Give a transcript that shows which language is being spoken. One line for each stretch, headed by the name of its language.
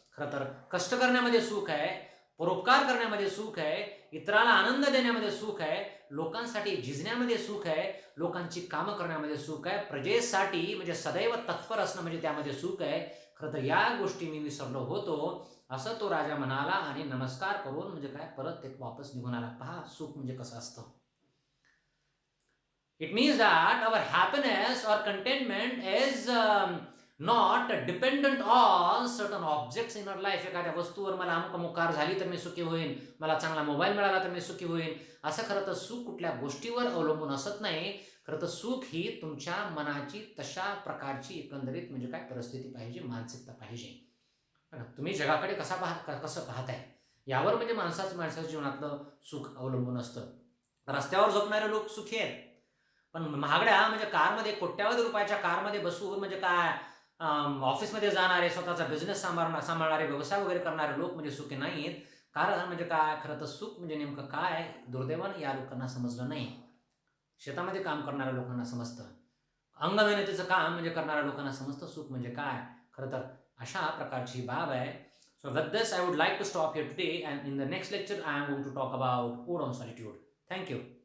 Marathi: खरं तर कष्ट करण्यामध्ये सुख आहे, परोपकार करण्यामध्ये सुख आहे, इतराला आनंद देण्यामध्ये सुख आहे, लोकांसाठी झिजण्यामध्ये सुख आहे, लोकांची कामं करण्यामध्ये सुख आहे, प्रजेसाठी म्हणजे सदैव तत्पर असणं म्हणजे त्यामध्ये सुख आहे. खरं तर या गोष्टी मी विसरलो होतो, असं तो राजा म्हणाला आणि नमस्कार करून म्हणजे काय परत एक वापस निघून आला. पहा सुख म्हणजे कसं असतं.
English: It means that our happiness or containment is not dependent on certain objects in our life.
Marathi: एखाद्या वस्तूवर मला अमुक झाली तर मी सुखी होईन, मला चांगला मोबाईल मिळाला तर मी सुखी होईन, असं खरं तर सुख कुठल्या गोष्टीवर अवलंबून असत नाही. खरं तर सुख ही तुमच्या मनाची तशा प्रकारची एकंदरीत म्हणजे काय परिस्थिती पाहिजे, मानसिकता पाहिजे. तुम्ही जगाकडे कसं पाहताय यावर म्हणजे माणसाच्या जीवनातलं सुख अवलंबून असतं. रस्त्यावर झोपणारे लोक सुखी आहेत, पण महागड्या म्हणजे कारमध्ये कोट्यावधी रुपयाच्या कारमध्ये बसून म्हणजे काय ऑफिसमध्ये जाणारे, स्वतःचा बिझनेस सांभाळणारे, व्यवसाय वगैरे करणारे लोक म्हणजे सुखी नाहीत. कारण म्हणजे काय खरं तर सुख म्हणजे नेमकं काय दुर्दैवानं या लोकांना समजलं नाही. शेतामध्ये काम करणाऱ्या लोकांना समजतं, अंगमेहनतीचं काम म्हणजे करणाऱ्या लोकांना समजतं सुख म्हणजे काय. खरं तर अशा प्रकारची बाब आहे.
English: So with this I would like to stop here today, and in the next lecture I am going to talk about ode on solitude. Thank you.